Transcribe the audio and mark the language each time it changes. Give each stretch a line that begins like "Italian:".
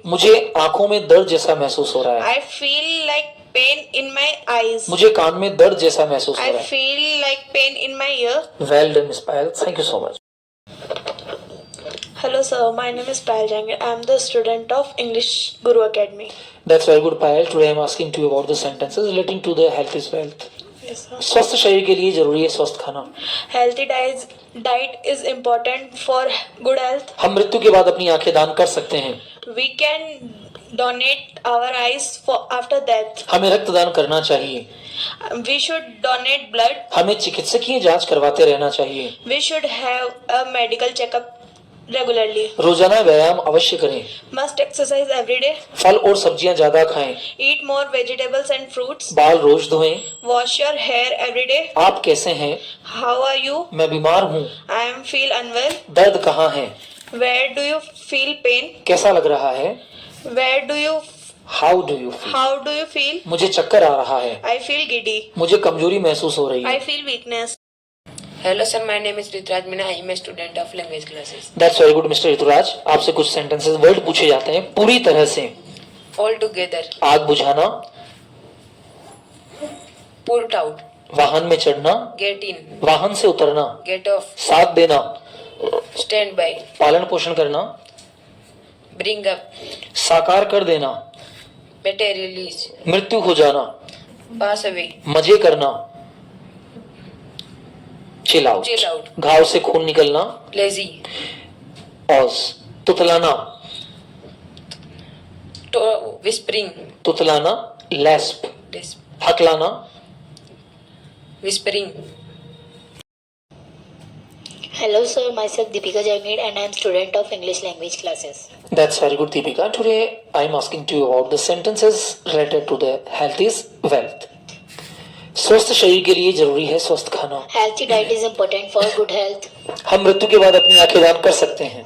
Hindi: मुझे आंखों में दर्द जैसा महसूस हो रहा है.
English: I feel like pain in my eyes.
Hindi: मुझे कान में दर्द जैसा महसूस हो
English: I
Hindi: रहा है.
English: feel like pain in my ear. Well done, Miss Payal. Thank you so much. Hello sir, my name is Payal Jangir. I am the student of English Guru Academy. That's very good, Payal. Today I am asking to you about the sentences relating to the health is wealth. Yes sir.
Hindi: स्वस्थ शरीर के लिए जरूरी है स्वस्थ खाना.
English: Healthy diet is important for good health.
Hindi: हम मृत्यु के बाद अपनी आंखें दान कर सकते हैं.
English: We can donate our eyes for after death.
Hindi: हमें रक्तदान करना चाहिए.
English: We should donate blood.
Hindi: हमें चिकित्सकीय जांच करवाते रहना चाहिए.
English: We should have a medical checkup regularly.
Hindi: रोजाना व्यायाम अवश्य करें.
English: Must exercise every day.
Hindi: फल और सब्जियां ज्यादा खाएं.
English: Eat more vegetables and fruits.
Hindi: बाल रोज धोएं.
English: Wash your hair every day.
Hindi: आप कैसे हैं?
English: How are you?
Hindi: मैं बीमार हूँ.
English: I am feel unwell.
Hindi: दर्द कहाँ है?
English: Where do you feel pain?
Hindi: कैसा लग रहा है?
English: Where do you? How do you feel? How do you feel?
Hindi: मुझे चक्कर आ रहा है.
English: I feel giddy.
Hindi: मुझे कमजोरी महसूस हो रही है.
English: I feel weakness. Hello sir, my name is Rituraj Meena. I am a student of language classes. That's very good,
Hindi: Mr. Rituraj. आपसे कुछ सेंटेंसेस वर्ड पूछे जाते हैं पूरी तरह से.
English: all together,
Hindi: आग बुझाना,
English: put out,
Hindi: वाहन में चढ़ना,
English: get in,
Hindi: वाहन से उतरना,
English: get off,
Hindi: साथ देना,
English: stand by,
Hindi: पालन पोषण करना,
English: bring up,
Hindi: साकार कर देना,
English: materialize,
Hindi: मृत्यु हो जाना,
English: pass away,
Hindi: मजे करना, चिल आउट,
English: chill out,
Hindi: घाव से खून निकलना,
English: lazy,
Hindi: ऑज, तुतलाना,
English: whispering,
Hindi: तुतलाना, लैस्प,
English: lisp,
Hindi: हकलाना,
English: whispering. Hello sir, myself Deepika Jaimid and I am student of English language classes. That's very good, Deepika. Today I am asking to you about the sentences related to the health is wealth.
Hindi: स्वस्थ शरीर के लिए जरूरी है स्वस्थ खाना.
English: Healthy diet is important for good health.
Hindi: हम मृत्यु के बाद अपनी आंखें दान कर सकते हैं.